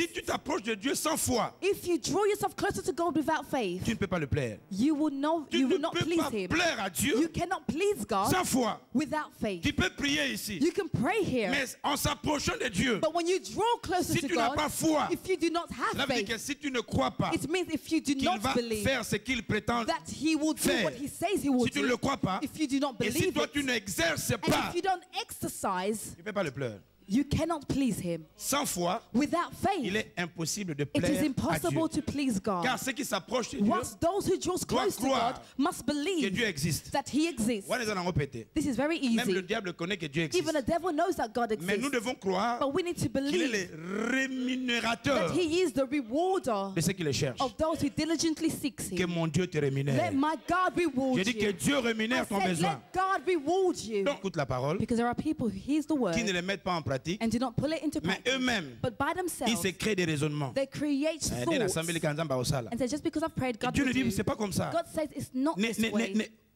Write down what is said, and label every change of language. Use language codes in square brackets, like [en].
[fr] Si tu t'approches de Dieu sans foi, [en] if you draw yourself closer to God without faith, [fr] tu ne peux pas le plaire. [en] You will not please Him. [fr] Plaire à Dieu [en] you cannot please God [fr] sans foi. [en] Without faith. [fr] Tu peux prier ici. [en] You can pray here. [fr] Mais en s'approchant de Dieu, [en] but when you draw closer [fr] si [en] to [fr] tu [en] God, [fr] n'as pas foi, [en] if you do not have faith, [fr] que si tu ne crois pas, [en] it means if you do not believe [fr] faire ce qu'il prétend [en] that He will do [fr] faire. [en] what He says He will [fr] si tu ne le crois pas, [en] if you do not believe [fr] et si toi tu n'exerces pas, [en] if you don't exercise, [fr] tu ne peux pas le plaire. [en] You cannot please Him. [fr] Sans foi, [en] without faith, [fr] il est impossible de plaire [en] it is impossible [fr] à Dieu. [en] To please God. [fr] Car ceux qui s'approchent de Dieu [en] those who draw close to God must believe [fr] que Dieu existe. [en] That He exists. This is very easy. [fr] Même le diable connaît que Dieu existe. [en] Even the devil knows that God exists. [fr] Mais nous devons croire qu'il est le rémunérateur [en] that He is the rewarder [fr] de ceux qui le cherchent. [en] Of those who diligently seek Him. [fr] Que mon Dieu te rémunère. [en] Let my God reward [fr] Je dis que Dieu rémunère ton besoin. [en] Let God reward you. [fr] Donc écoute la parole. [en] Because there are people who hear the word [fr] qui ne les mettent pas en pratique. [en] And do not pull it into [fr] mais eux-mêmes, ils se créent des raisonnements. [en] They create thoughts. And say, just because I've prayed, God [fr] Dieu [en] will do. [fr] c'est pas comme ça. [en] God says it's not this way.